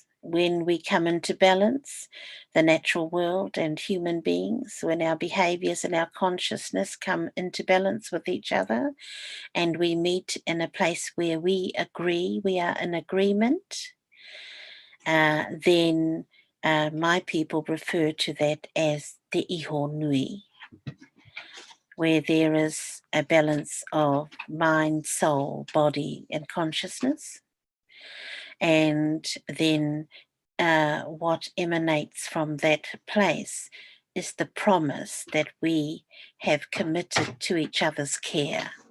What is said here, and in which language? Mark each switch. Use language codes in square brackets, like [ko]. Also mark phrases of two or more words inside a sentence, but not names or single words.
[en] When we come into balance, the natural world and human beings, when our behaviors and our consciousness come into balance with each other, and we meet in a place where we agree, we are in agreement, then my people refer to that as [mi] te iho nui, [en] where there is a balance of mind, soul, body, and consciousness. And then what emanates from that place is the promise that we have committed to each other's care.